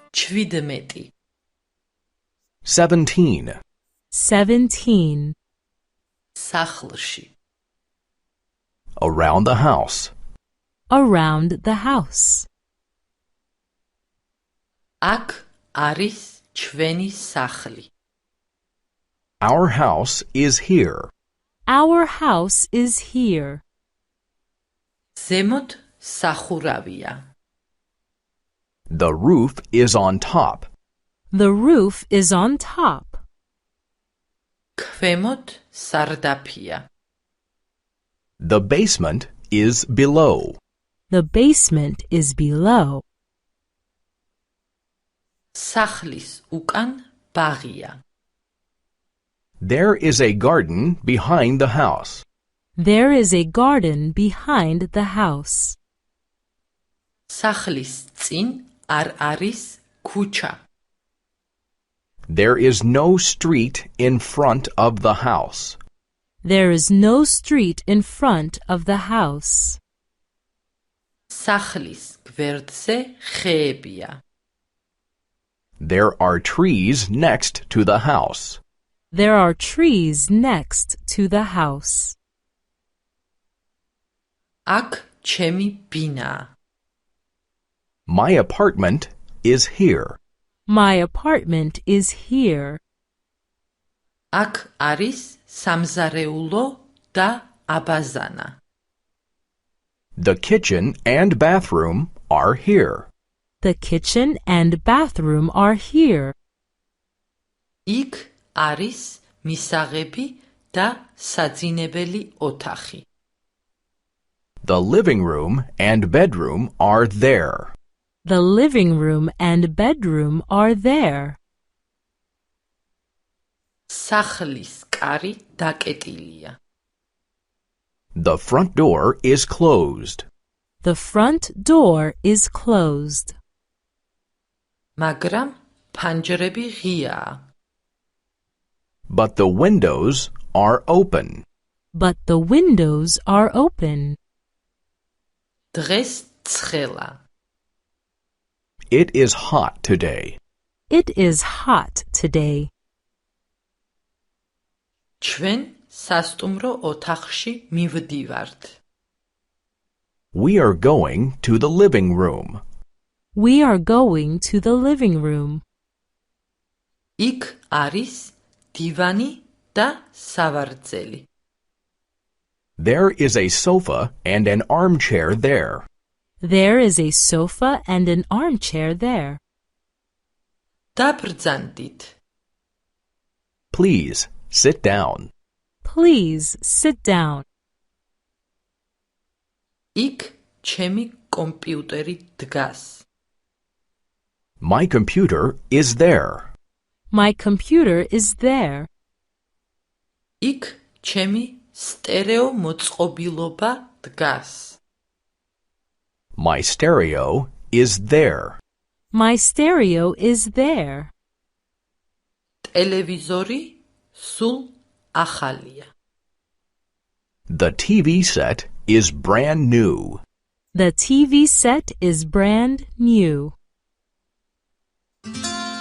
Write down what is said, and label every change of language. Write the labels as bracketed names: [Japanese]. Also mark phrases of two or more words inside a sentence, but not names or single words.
[Georgian] 17. 17. 17. სახლში. [English] Around the house. Around the house. [Georgian] აქ არის ჩვენი სახლი. [English] Our house is here. Our house is here. [Georgian] ზემოთ სახურავია. [English] The roof is on top. The roof is on top. [Georgian] ქვემოთ სარდაფია. [English] The basement is below. The basement is below. [Georgian] სახლის უკან ბაღია. [English] There is a garden behind the house. There is a garden behind the house. [Georgian] სახლის წინ არ არის ქუჩა. [English] There is no street in front of the house. There is no street in front of the house. [Georgian] სახლის გვერდზე ხეებია. [English] There are trees next to the house. There are trees next to the house. [Georgian] აქ ჩემი ბინაა. [English] My apartment is here. My apartment is here. [Georgian] აქ არის სამზარეულო და აბაზანა. [English] The kitchen and bathroom are here. The kitchen and bathroom are here. [Georgian] იქ არის მისაღები და საძინებელი ოთახი. [English] The living room and bedroom are there. The living room and bedroom are there. [Georgian] სახლის კარი დაკეტილია. [English] The front door is closed. The front door is closed. [Georgian] მაგრამ ფანჯრები ღიაა. [English] But the windows are open. But the windows are open. [Georgian] დღეს ცხელა. [English] It is hot today. It is hot today. [Georgian] ჩვენ სასტუმრო ოთახში მივდივართ. [English] We are going to the living room. We are going to the living room. [Georgian] იქ არის დივანი და სავარძელი. [English] There is a sofa and an armchair there. There is a sofa and an armchair there. [Georgian] დაბრძანდით. [English] Please sit down. Please sit down. [Georgian] იქ ჩემი კომპიუტერი დგას. [English] My computer is there. My computer is there. [Georgian] იქ ჩემი სტერეო მოწყობილობა დგას. [English] My stereo is there. My stereo is there. [Georgian] ტელევიზორი სულ ახალია. [English] The TV set is brand new. The TV set is brand new.